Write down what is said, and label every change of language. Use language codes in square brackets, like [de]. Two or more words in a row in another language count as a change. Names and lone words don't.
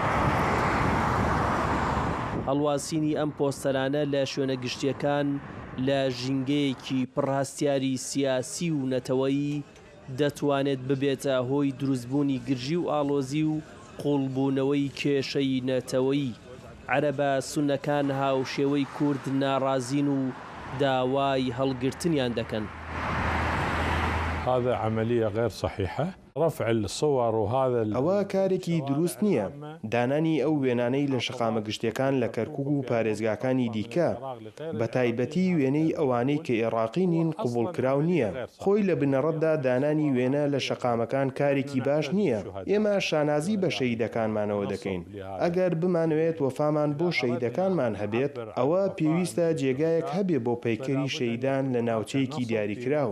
[ckb] هەڵواسینی ئەم پۆستەرانە لە شوێنە گشتیەکان لە ژینگەیەکی پڕهاستیاری سیاسی و نەتەوەیی دەتوانێت ببێتە هۆی دروستبوونی گرژی و ئاڵۆزی و قوڵبوونەوەی کێشەی نەتەوەیی. عەرەبە سونەکان هاوشێوەی کورد ناڕازین و داوای هەڵگرتنیان دەکەن. [ar] هذا عملية غير صحيحة. رفع الصور وهذا [ckb] ئەوە کارێکی دروست نییە. دانانی ئەو وێنانەی لە شەقامە گشتیەکان لە کەرکووک و پارێزگاکانی دیکە بە تایبەتی وێنەی ئەوانەی کە عێراقی نین قوبوڵکراو نییە. خۆی لە بنەڕەتدا دانانی وێنە لە شەقامەکان کارێکی باش نییە. ئێمە شانازی بە شەهیدەکانمانەوە دەکەین. ئەگەر بمانوێت وەفامان بۆ شەهیدەکانمان هەبێت، ئەوە پێویستە جێگایەک هەبێ بۆ پەیکەری شەهیدان لە ناوچەیەکی دیاریکراوە.